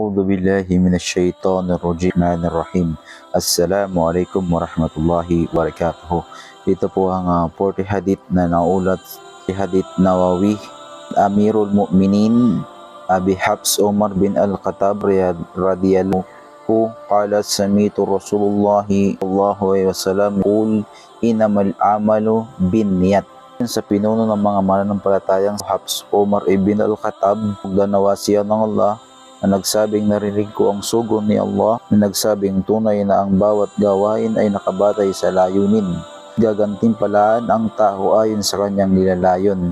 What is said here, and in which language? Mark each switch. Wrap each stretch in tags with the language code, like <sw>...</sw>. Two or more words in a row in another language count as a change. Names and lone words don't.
<ar>أعوذ بالله من الشيطان الرجيم. السلام عليكم ورحمة الله وبركاته.</ar> <tl>Ito po ang 40 hadith na naulat si Hadith Nawawi.</tl> <ar>أمير المؤمنين أبي حفص عمر بن الخطاب رضي الله قال سمعت رسول الله صلى الله عليه وسلم يقول إنما الأعمال بالنيات.</ar> <tl>Sa pinuno ng mga mananampalatayang Hafs Umar ibn Al-Khattab, nawa siya ng Allah, na nagsabing narinig ko ang sugo ni Allah na nagsabing tunay na ang bawat gawain ay nakabatay sa layunin. Gagantimpalaan ang tao ayon sa kanyang nilalayon.</tl>